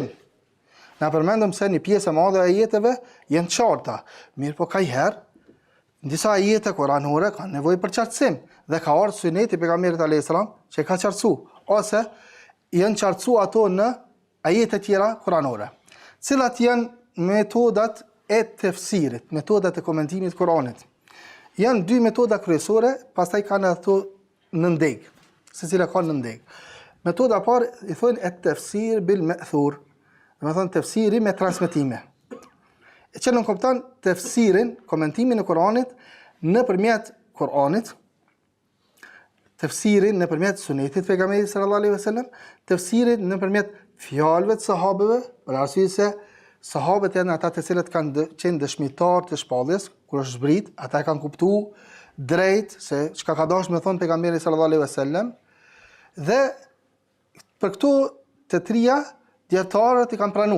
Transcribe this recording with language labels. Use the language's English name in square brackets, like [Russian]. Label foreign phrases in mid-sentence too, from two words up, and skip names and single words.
[Albanian] Na përmendëm se një pjesë e madhe e ajeteve janë qarta, mirë po kajherë, në disa ajete kuranore ka nevojë për qartësim, dhe ka ardhur Suneti i pejgamberit [Arabic] عليه السلام [Albanian] që ka qartësu, ose janë qartësu ato në ajete tjera kuranore. Cilat janë metodat e tefsirit, metodat e komentimit të Kuranit? Janë dy metoda kryesore, pastaj kanë ato në ndeg, secila ka në ndeg. Metoda e parë i thonë [Arabic] التفسير بالمأثور, [Albanian] do të thonë tefsiri me transmetime. Që nuk kupton tefsirin, komentimin e Kuranit nëpërmjet Kuranit, tefsirin nëpërmjet Sunetit të pejgamberit [Arabic] صلى الله عليه وسلم, [Albanian] tefsirin nëpërmjet fjalëve të sahabeve, për arsye se sahabët janë ata të cilët kanë qenë dëshmitar të shpalljes kur është zbrit, ata kanë kuptuar drejt se çka ka dashur me thonë pejgamberi [Arabic] صلى الله عليه وسلم, [Albanian] dhe për këto të trija dietarët i kanë pranuar.